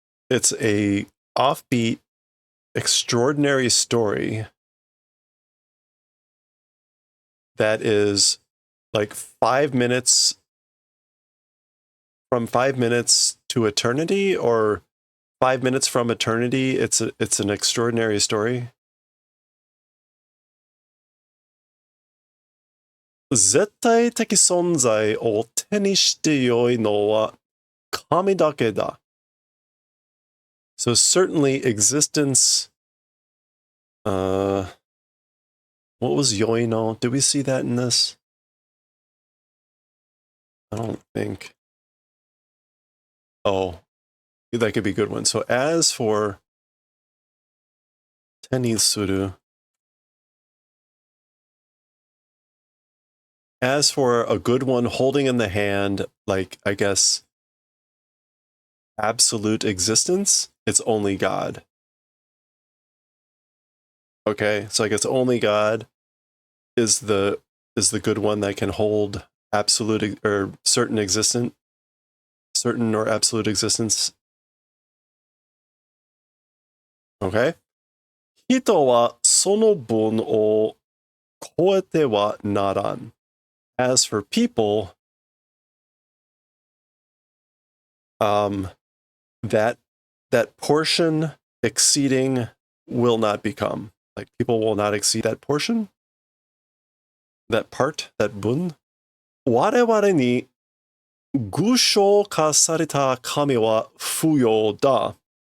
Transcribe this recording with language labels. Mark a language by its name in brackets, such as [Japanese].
[English] It's a offbeat, extraordinary story that is like 5 minutes from 5 minutes to eternity, or 5 minutes from eternity. It's an extraordinary story. [Japanese] 絶対的存在を手にしてよいのは神だけだ. [English] So certainly existence. What was yoino? Did we see that in this? I don't think. Oh, that could be a good one. So as for tenisuru, as for a good one holding in the hand, like, I guess, absolute existence, it's only God. Okay, so I guess only God is the good one that can hold absolute or certain or absolute existence. Okay. [Japanese] 人はその分を超えてはならん. [English] As for people, that portion exceeding will not become. Like, people will not exceed that portion, that part, that bun. [Japanese] 我々に具象化された神は不要だ.